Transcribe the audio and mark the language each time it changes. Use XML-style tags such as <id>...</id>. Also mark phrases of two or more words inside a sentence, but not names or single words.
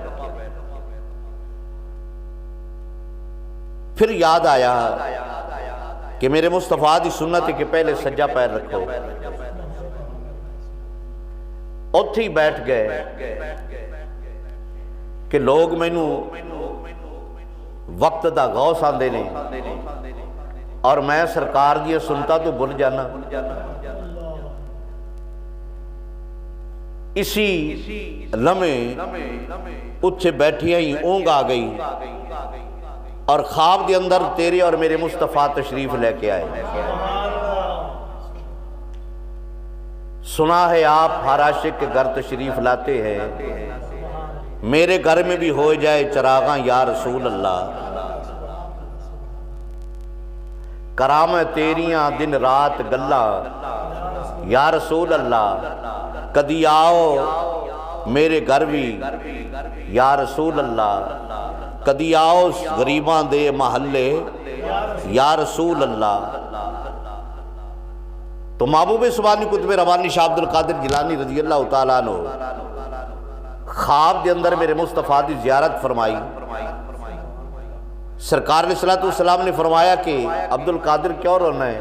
<pa>پھر یاد آیا کہ میرے مصطفیٰ دی سنت ہے کہ پہلے سجا پیر رکھو، اتھی بیٹھ گئے کہ لوگ مینوں وقت دا غوث آندے نے اور میں سرکار دی سنتا تو بھول جانا۔ اسی لمحے اتھے بیٹھیاں ہی اونگ آ گئی اور خواب دے اندر تیرے اور میرے مصطفیٰ تشریف لے کے آئے۔</pa> <ur>سنا ہے آپ ہر عاشق کے گھر تشریف لاتے ہیں، میرے گھر میں بھی ہو جائے چراغاں</ur> <ar>یا رسول اللہ،</ar> <pa>کرام تیریاں دن رات گلہ</pa> <ar>یا رسول اللہ،</ar> <pa>کدی آؤ میرے گھر بھی</pa> <ar>یا رسول اللہ،</ar> <pa>کدی آؤ غریباں دے محلے</pa> <ar>یا رسول اللہ۔</ar> <pa>تو محبوب سبحانی قطب ربانی شاہ عبد القادر جیلانی</pa> <ar>رضی اللہ تعالیٰ عنہ</ar> <pa>خواب دے اندر میرے مصطفیٰ دی زیارت فرمائی۔ سرکار</pa> <ar>علیہ السلام</ar> <pa>نے فرمایا کہ عبد القادر کیوں رونا ہے؟</pa>